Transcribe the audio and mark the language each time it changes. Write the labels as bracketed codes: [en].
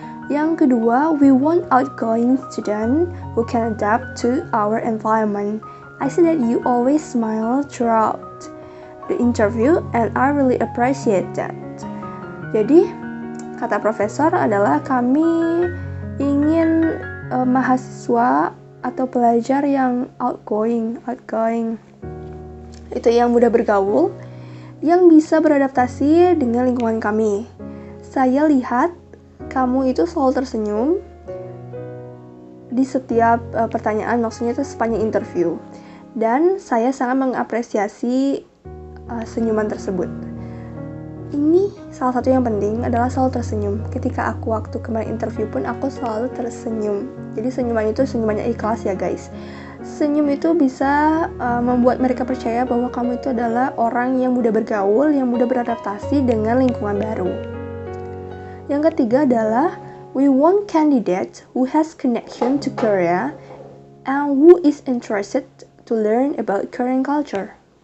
[id] Yang kedua, [en] we want outgoing student who can adapt to our environment. I see that you always smile throughout the interview and I really appreciate that. [id] Jadi, kata profesor adalah kami ingin mahasiswa atau pelajar yang outgoing, itu yang mudah bergaul, yang bisa beradaptasi dengan lingkungan kami. Saya lihat kamu itu selalu tersenyum di setiap pertanyaan, maksudnya itu sepanjang interview, dan saya sangat mengapresiasi senyuman tersebut. Ini salah satu yang penting adalah selalu tersenyum. Ketika aku waktu kemarin interview pun aku selalu tersenyum. Jadi senyuman itu senyumannya ikhlas ya guys. Senyum itu bisa membuat mereka percaya bahwa kamu itu adalah orang yang mudah bergaul, yang mudah beradaptasi dengan lingkungan baru. Yang ketiga adalah, [en] we want candidate who has connection to Korea and who is interested to learn about Korean culture.